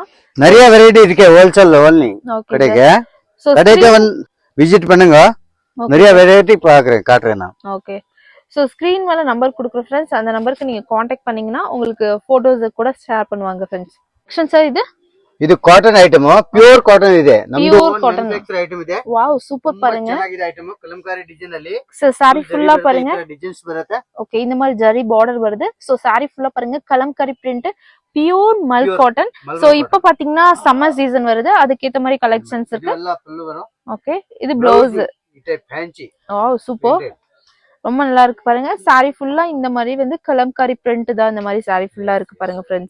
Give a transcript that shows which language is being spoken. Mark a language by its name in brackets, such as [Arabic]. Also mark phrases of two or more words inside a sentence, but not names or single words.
[Tamil] நிறைய வெரைட்டி இருக்கு [English] wholesale only. [Tamil] கடைக்கு சோ கடைக்கு விசிட் பண்ணுங்க. நிறைய வெரைட்டி காட்டுறேன் நான். [English] okay, so screen [Tamil] மேல நம்பர் கொடுக்குறேன் ஃப்ரெண்ட்ஸ். அந்த நம்பருக்கு நீங்க காண்டாக்ட் பண்ணீங்கன்னா உங்களுக்கு போட்டோஸ் கூட ஷேர் பண்ணுவாங்க ஃப்ரெண்ட்ஸ். சார் இது [English] cotton item, pure cotton ಇದೆ. [Kannada] ನಮ್ದು ಮ್ಯಾನುಫ್ಯಾಕ್ಚರ್ ಐಟಮ್ ಇದೆ. [English] wow, super பாருங்க. [Kannada] ಚೆನ್ನಾಗಿದೆ ಐಟಮ್. ಕಲಂಕಾರಿ ಡಿಸೈನ್ ಅಲ್ಲಿ [Tamil] ಸಾರಿ ಫುಲ್ಲಾ பாருங்க [Kannada] ಡಿಸೈನ್ಸ್ ಬರುತ್ತೆ. [Tamil] ஓகே, இந்த மாதிரி ஜரி பார்டர் வருது. சோ சாரி ஃபுல்லா பாருங்க கலம்காரி பிரிண்ட், [English] pure mul cotton. [Tamil] சோ இப்போ பாத்தீங்கன்னா [English] summer season [Tamil] வருது, அதுக்கு ஏத்த மாதிரி கலெக்ஷன்ஸ் இருக்கு. இதெல்லாம் ஃபுல் வரும். ஓகே, இது ப்ளவுஸ். இது ஃபேன்சி. [English] wow, super. [Tamil] ரொம்ப நல்லா இருக்கு பாருங்க. சாரி ஃபுல்லா இந்த மாதிரி வந்து கலம்காரி பிரிண்ட் தான். இந்த மாதிரி சாரி ஃபுல்லா இருக்கு பாருங்க ஃப்ரெண்ட்ஸ்.